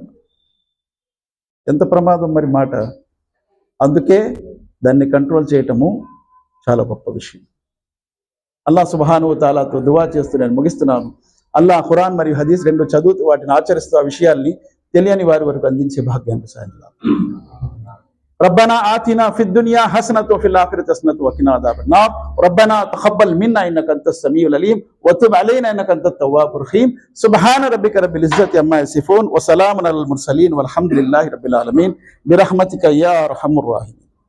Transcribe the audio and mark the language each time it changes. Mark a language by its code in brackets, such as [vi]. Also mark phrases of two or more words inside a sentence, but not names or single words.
[te] ఎంత ప్రమాదం మరి మాట. అందుకే దాన్ని కంట్రోల్ చేయటము చాలా గొప్ప విషయం. [ar] الله سبحانه وتعالى [te] దువా చేస్తూ నేను ముగిస్తున్నాను. అల్లాహ్ ఖురాన్ మరియు హదీస్ రెండు చదువుతూ వాటిని ఆచరిస్తూ ఆ విషయాల్ని తెలియని వారి వరకు అందించే భాగ్యాన్ని సాధించాలి. [ar] ربنا آتنا في الدنيا حسنة وفي الآخرة حسنة وقنا عذاب النار ربنا تقبل منا إنك أنت السميع العليم وتب علينا إنك أنت التواب الرحيم سبحان ربك رب العزة عما يصفون وسلام على المرسلين والحمد لله رب العالمين برحمتك يا أرحم الراحمين.